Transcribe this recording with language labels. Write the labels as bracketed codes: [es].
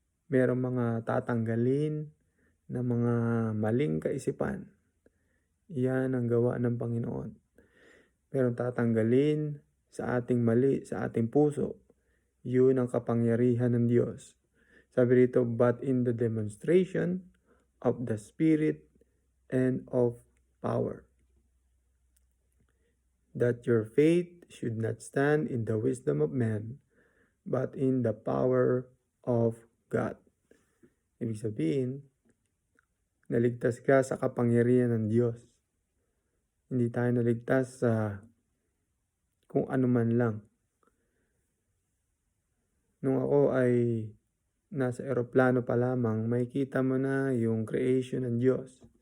[tl] Merong mga tatanggalin na mga maling kaisipan. Iyan ang gawa ng Panginoon. Merong tatanggalin sa ating mali, sa ating puso. Yun ang kapangyarihan ng Diyos. Sabi rito, [en] "But in the demonstration of the Spirit and of power, that your faith should not stand in the wisdom of man, but in the power of God." [tl] Ibig sabihin, naligtas ka sa kapangyarihan ng Diyos. Hindi tayo naligtas sa kung ano man lang. Nung ako ay nasa eroplano pa lamang, makikita mo na yung creation ng Diyos.